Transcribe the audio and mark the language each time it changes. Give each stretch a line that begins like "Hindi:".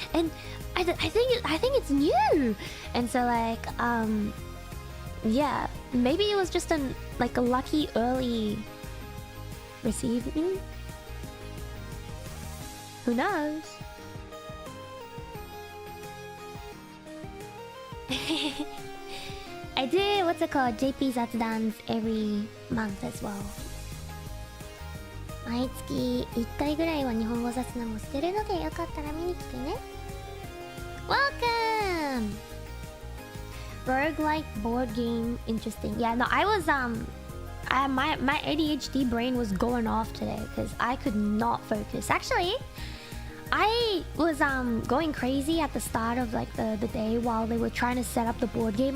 English: And I think it's new." And so like yeah, maybe it was just a lucky early receiving. Who knows? I do what's it called? JP Zatudans every month as well.
Japanese: 毎月1回ぐらいは日本語雑談もしてるのでよかったら見に来てね。
English: Welcome! Roguelike board game, interesting. Yeah, no, I was my ADHD brain was going off today because I could not focus. Actually, I was going crazy at the start of like the day while they were trying to set up the board game.